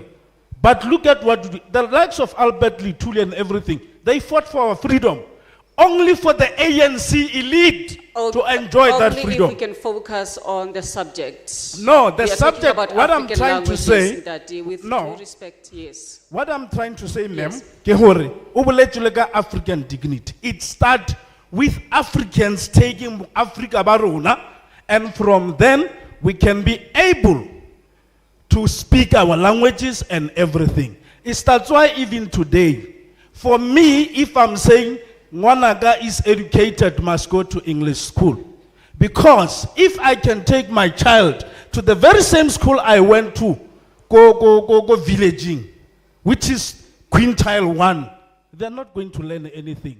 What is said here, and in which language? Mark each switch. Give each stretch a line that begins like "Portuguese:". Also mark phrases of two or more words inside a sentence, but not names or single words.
English: But look at what the likes of Albert Luthuli and everything, they fought for our freedom. Only for the ANC elite to enjoy that freedom. Only if we can focus on the subject. No, the We are subject, talking about what I'm African trying to languages say, that with no. due respect, yes. What I'm trying to say, ma'am, Yes.
Southern Sotho: ke hore, o boletse le ka
English: African dignity. It starts with Africans taking Africa
Southern Sotho: ba rona,
English: and from then we can be able to speak our languages and everything. It's that's why even today, for me, if I'm saying Mwanaga is educated, must go to English school. Because if I can take my child to the very same school I went to, go villaging, which is quintile 1, they're not going to learn anything.